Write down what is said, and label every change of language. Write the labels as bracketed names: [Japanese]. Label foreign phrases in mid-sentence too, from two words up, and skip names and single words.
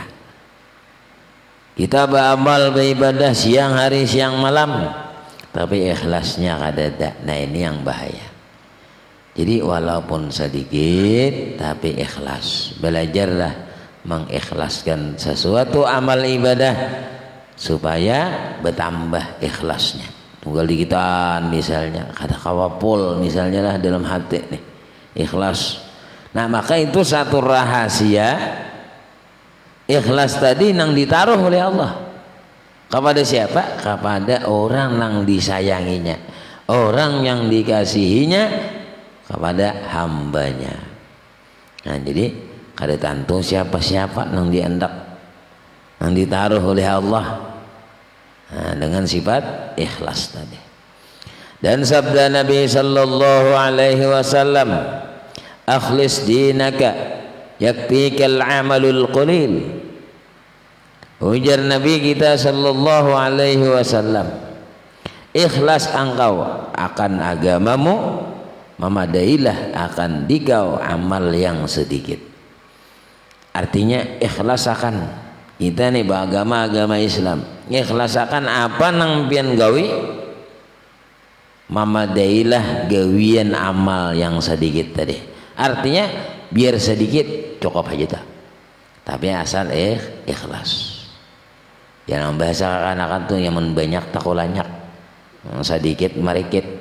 [Banjar] Kita beramal beribadah siang hari siang malam, tapi ikhlasnya kada. [Indonesian] Nah ini yang bahaya. Jadi walaupun sedikit tapi ikhlas. Belajarlah mengikhlaskan sesuatu amal ibadah supaya bertambah ikhlasnya. [Banjar] Tunggal dikitan misalnya, kada kawapul misalnya lah dalam hati nih, ikhlas. Nah maka itu satu rahasia ikhlas tadi nang ditaruh oleh Allah. [Indonesian] Kepada siapa? Kepada orang yang disayanginya, orang yang dikasihinya, kepada hambanya. [Banjar] Nah jadi kada tantu siapa-siapa nang diendak, nang ditaruh oleh Allah. [Indonesian] Nah, dengan sifat ikhlas tadi. Dan sabda Nabi [Arabic] صلى الله عليه وسلم أخلص دينك يكفك العمل القليل. [Indonesian] Ujar Nabi kita [Arabic] صلى الله عليه وسلم, [Indonesian] ikhlas engkau akan agamamu, memadailah akan dikau amal yang sedikit. [Banjar] Artinya ikhlas akan kita nih beragama Islam, ikhlas akan apa nang pian gawi, memadailah gawian amal yang sedikit tadi. [Indonesian] Artinya biar sedikit cukup aja tak, tapi asal ikhlas. Yang bahasa anak-anak tuh yang banyak takulanyak, sedikit marikit.